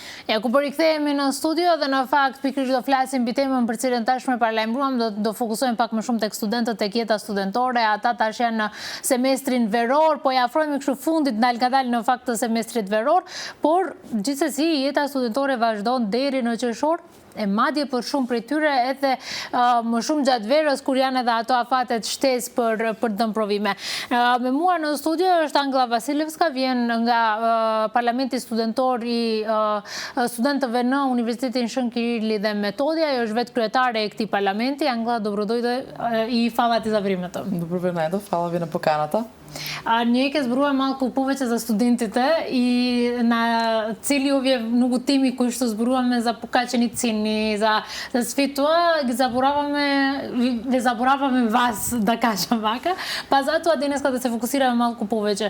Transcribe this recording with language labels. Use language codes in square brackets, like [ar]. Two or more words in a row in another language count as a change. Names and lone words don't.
[sq] Ако порикthehemi në studio dhe në fakt pikërisht do flasim mbi temën për cilën tashmë paralajmëruam, do fokusohemi pak më shumë tek studentët, tek jeta studentore. Ata tash janë në semestrin veror, po ja afrohemi kështu fundit ngadalë në fakt të semestrit veror, por gjithsesi jeta studentore vazhdon deri në qershor. E madje për shumë prej tyre edhe më shumë gjatë verës kur janë edhe ato afatet shtesë për dëmprovime. Me mua në studio është Angela Vasilevska, vjen nga Parlamenti Studentor i studentëve në Universitetin Shën Kirilli dhe Metodija, është vetë kryetare e këtij parlamenti. Angela, [mk] dobrodoјде и фала ти за времето. Добро ве најдов, фала ви на поканата. Ние ќе зборуваме малку повеќе за студентите и на цели овие многу теми кои што зборуваме за покачени цени, за све тоа, ве забораваме вас, да кажам вака, па затоа денеска да се фокусираме малку повеќе.